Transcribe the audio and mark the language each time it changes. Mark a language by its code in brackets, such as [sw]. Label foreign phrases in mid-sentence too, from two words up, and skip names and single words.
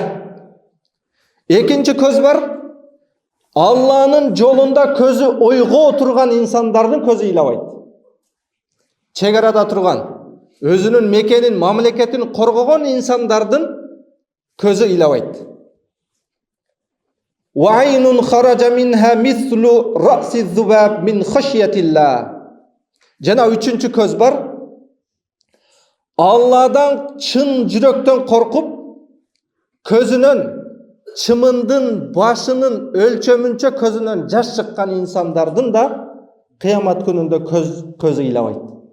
[ky] Экинчи көз бар, Алланын жолунда көзү ойго турган инсандардын көзү ыйлабайт. Чегарада турган, өзүнүн мекенин, мамлекетин коргогон инсандардын көзү ыйлабайт. [ar] وعين خرجت منها مثل رأس ذباب من خشية الله. [ky] Жана үчүнчү көз бар, Алладан чын жүрөктөн коркуп, көзүнөн чымындын башынын өлчөмүнчө көзүнөн жаш чыккан инсандардын да кыямат күнүндө көзү ыйлабайт.